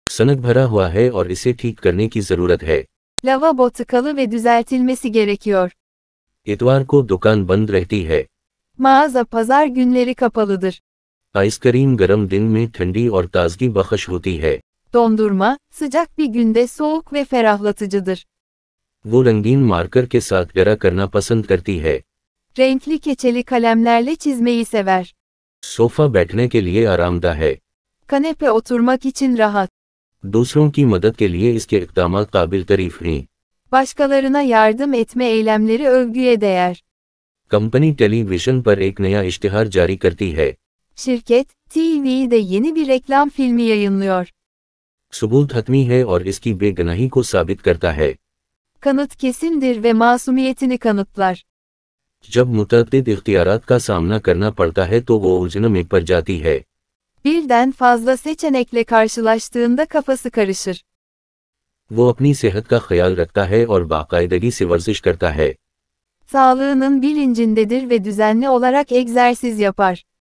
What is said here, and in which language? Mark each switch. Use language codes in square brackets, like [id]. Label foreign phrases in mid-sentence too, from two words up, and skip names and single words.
[hi] सनक भरा हुआ है और इसे ठीक करने की जरूरत है। [tr] Lavabo tıkalı ve düzeltilmesi gerekiyor. [hi] इतवार को दुकान बंद रहती है। [tr] Mağaza pazar günleri kapalıdır. [hi] आइसक्रीम गर्म दिन में ठंडी और ताजगी बख्श होती है। [tr] Dondurma, sıcak bir günde soğuk ve ferahlatıcıdır. [hi] वो रंगीन मार्कर के साथ गहरा करना पसंद करती है। [tr] Renkli keçeli kalemlerle çizmeyi sever. [hi] सोफा बैठने के लिए आरामदा है। [tr] Kanepe oturmak için rahat. [hi] दूसरों की मदद के लिए इसके इक़दाम काबिल तारीफ हैं। [tr] Başkalarına yardım etme eylemleri övgüye değer. [hi] कंपनी टेलीविजन पर एक नया इश्तिहार जारी करती है। [tr] Şirket, TV'de yeni bir reklam filmi yayınlıyor. [hi] सबूत हतमी है और इसकी बेगुनाही को साबित करता है। [tr] Kanıt kesindir ve masumiyetini kanıtlar. [hi] जब मुतअद्दिद इख्तियारात का सामना करना पड़ता है तो वो उलझन में पड़ जाती है। [tr] Birden fazla seçenekle karşılaştığında kafası karışır. [hi] वो अपनी सेहत का ख्याल रखता है और बाकायदगी से वर्जिश करता है। [tr] Sağlığının bilincindedir ve düzenli olarak egzersiz yapar.